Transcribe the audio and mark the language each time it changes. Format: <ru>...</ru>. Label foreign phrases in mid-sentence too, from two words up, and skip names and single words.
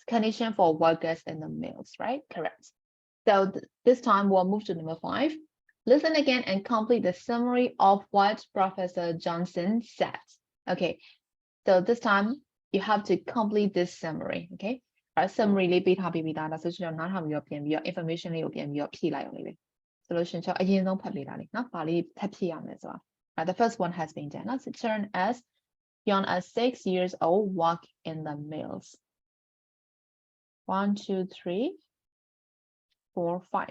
<en>Condition for workers in the mills, right? Correct. So this time we'll move to number 5. listen again and complete the summary of what Professor Johnson said. Okay, so this time you have to complete this summary.</en> <my>Okay, summary လေးပေးထားပြီးသားဒါဆိုရင်တော့နားထောင်ပြီးတော့ပြန်ပြီးတော့ information လေးကိုပြန်ပြီးတော့ဖြည့်လိုက်အောင်လေးပဲဆိုလို့ရှိရင်ကျွန်တော်အရင်ဆုံးဖတ်ပေးတာလေးနော်ပါလေးထပ်ဖြည့်ရမယ်ဆိုတာ</my> <en>the first one has been done. Let's turn as young as 6 years old walk in the mills. 1, 2, 3, 4, 5.</en>